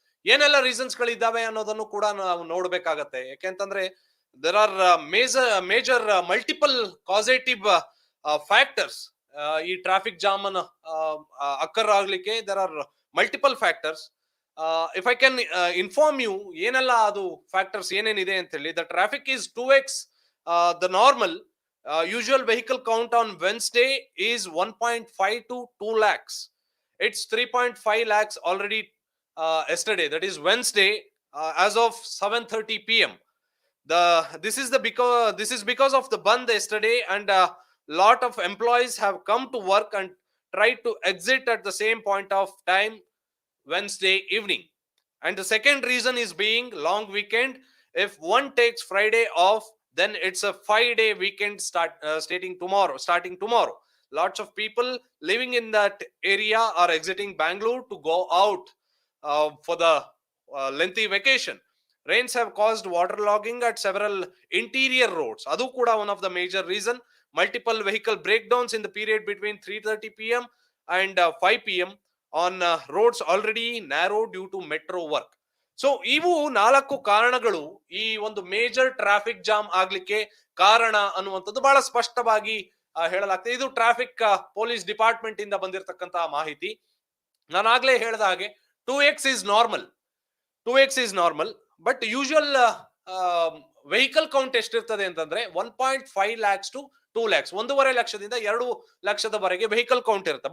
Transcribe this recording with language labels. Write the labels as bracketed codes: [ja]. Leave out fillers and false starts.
[kn] ಏನೆಲ್ಲ ರೀಸನ್ಸ್ ಗಳಿದ್ದಾವೆ ಅನ್ನೋದನ್ನು ಕೂಡ ನಾವು ನೋಡ್ಬೇಕಾಗತ್ತೆ. ಯಾಕೆಂತಂದ್ರೆ [en] There are major multiple causative factors. [kn] ಈ ಟ್ರಾಫಿಕ್ ಜಾಮ್ ಅನ್ನು ಅಕ್ಕರ್ ಆಗ್ಲಿಕ್ಕೆ [en] There are multiple factors. If I can inform you [kn] ಏನೆಲ್ಲ ಅದು ಫ್ಯಾಕ್ಟರ್ಸ್ ಏನೇನಿದೆ ಅಂತ ಹೇಳಿ, [en] The traffic is 2x the normal. Usual vehicle count on Wednesday is 1.5 to 2 lakhs. It's 3.5 lakhs already yesterday. That is Wednesday, as of 7:30 p.m. This is because of the band yesterday, and a lot of employees have come to work and tried to exit at the same point of time Wednesday evening. And the second reason is being long weekend. If one takes Friday off, then it's a 5-day weekend starting tomorrow. Lots of people living in that area are exiting Bengaluru to go out for the lengthy vacation. Rains have caused waterlogging at several interior roads. [kn] Adu kuda [en] one of the major reason. Multiple vehicle breakdowns in the period between 3:30 p.m. and 5 p.m. on roads already narrow due to metro work. [kn] So ಇವು 4 ಕಾರಣಗಳು ಈ ಒಂದು major traffic jam ಆಗ್ಲಿಕ್ಕೆ ಕಾರಣ ಅನ್ನುವಂಥದ್ದು ಬಹಳ ಸ್ಪಷ್ಟವಾಗಿ ಹೇಳಲಾಗ್ತದೆ. ಇದು ಟ್ರಾಫಿಕ್ ಪೊಲೀಸ್ ಡಿಪಾರ್ಟ್ಮೆಂಟ್ ಇಂದ ಬಂದಿರತಕ್ಕಂತಹ ಮಾಹಿತಿ. ನಾನಾಗ್ಲೇ ಹೇಳಿದ ಹಾಗೆ [en] 2x is normal. 2x is normal, but usual vehicle count [kn] ಎಷ್ಟಿರ್ತದೆ ಅಂತಂದ್ರೆ [en] 1.5 lakhs to 2 lakhs, [kn] 1.5 ಲಕ್ಷದಿಂದ 2 ಲಕ್ಷದವರೆಗೆ ವೆಹಿಕಲ್ ಕೌಂಟ್ ಇರುತ್ತೆ.